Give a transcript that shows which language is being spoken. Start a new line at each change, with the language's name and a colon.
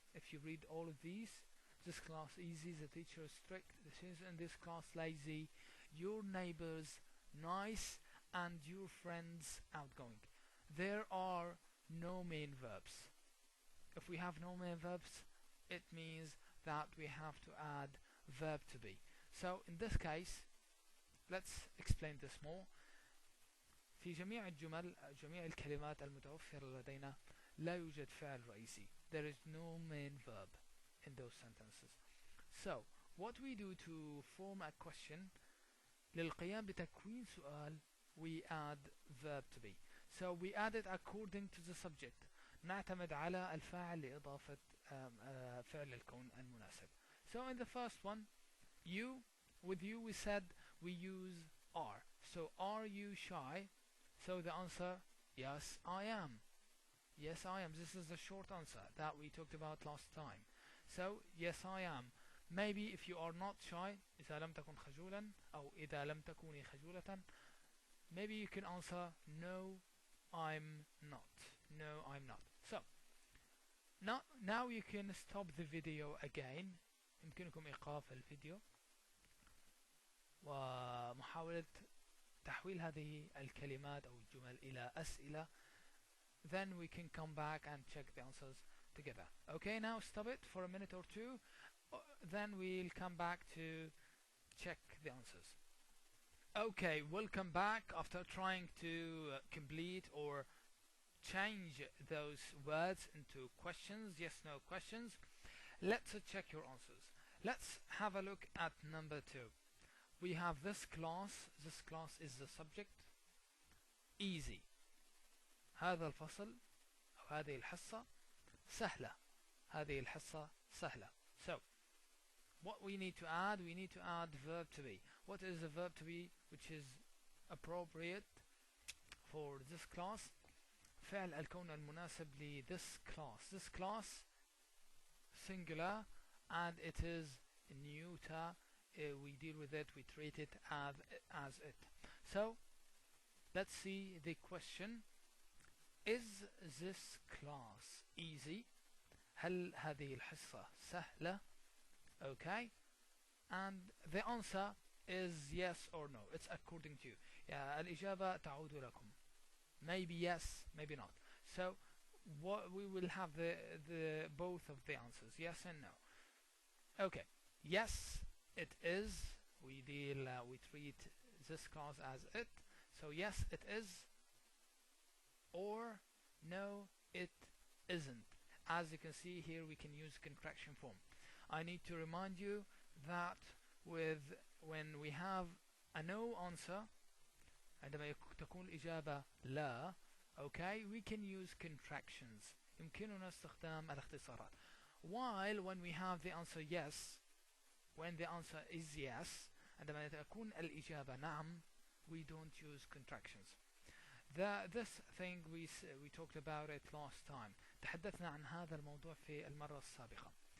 English: If you read all of these, this class easy, the teacher is strict, this is in this class lazy, your neighbors nice, and your friends outgoing. There are no main verbs. If we have no main verbs, it means that we have to add verb to be. So in this case, let's explain this more.
Arabic: في جميع الجمل، جميع الكلمات المتوفرة لدينا لا يوجد فعل رئيسي.
English: There is no main verb in those sentences. So what we do to form a question,
Arabic: للقيام بتكوين سؤال,
English: we add verb to be. So we add it according to the subject.
Arabic: نعتمد على الفاعل لإضافة فعل الكون المناسب.
English: So in the first one, you, with you we said we use are. So are you shy? So the answer, yes I am. Yes I am. This is the short answer that we talked about last time. So yes I am. Maybe if you are not shy,
Arabic: إذا لم تكن خجولا أو إذا لم تكوني خجولة,
English: maybe you can answer no I'm not. No I'm not. So now you can stop the video again.
Arabic: يمكنكم إيقاف الفيديو ومحاولة تحويل هذه الكلمات أو الجمل إلى أسئلة.
English: Then we can come back and check the answers together. Okay, now stop it for a minute or two. Then we'll come back to check the answers. Okay, welcome back after trying to complete or change those words into questions, yes no questions. Let's check your answers. Let's have a look at number 2. We have this class is the subject, easy.
Arabic: هذا الفصل أو هذه الحصة سهلة. هذه الحصة سهلة.
English: So what we need to add verb to be. What is the verb to be which is appropriate for this class?
Arabic: فعل الكون المناسب ل
English: this class. This class singular and it is neuter. We deal with it, we treat it as it. So let's see the question. Is this class easy?
Arabic: هل هذه الحصة سهلة?
English: Okay, and the answer is yes or no. It's according to you.
Arabic: الإجابة تعود لكم.
English: Maybe yes, maybe not. So what we will have the both of the answers, yes and no. Okay, yes it is. We treat this clause as it. So yes, it is, or no, it isn't. As you can see here, we can use contraction form. I need to remind you that when we have a no answer,
Arabic: عندما تكون الإجابة لا,
English: okay, we can use contractions.
Arabic: يمكننا استخدام الاختصارات.
English: While when we have the answer yes, when the answer is yes,
Arabic: عندما تكون الإجابة نعم,
English: we don't use contractions. This thing we talked about it last time.
Arabic: تحدثنا عن هذا الموضوع في المرة السابقة.